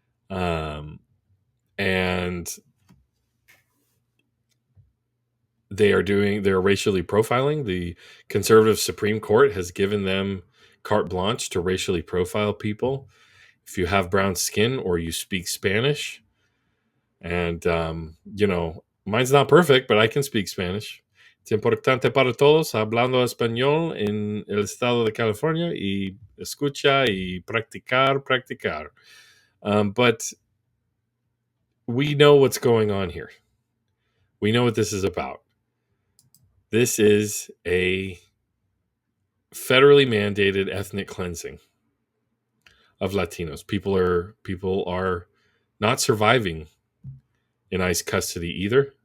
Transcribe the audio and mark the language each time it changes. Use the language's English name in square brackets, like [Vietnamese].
[English] And they're racially profiling. The conservative Supreme Court has given them carte blanche to racially profile people. If you have brown skin or you speak Spanish, and, mine's not perfect, but I can speak Spanish. [Spanish] Es importante para todos hablando español en el estado de California y escucha y practicar. [English] But we know what's going on here. We know what this is about. This is a federally mandated ethnic cleansing of Latinos. People are not surviving in ICE custody either.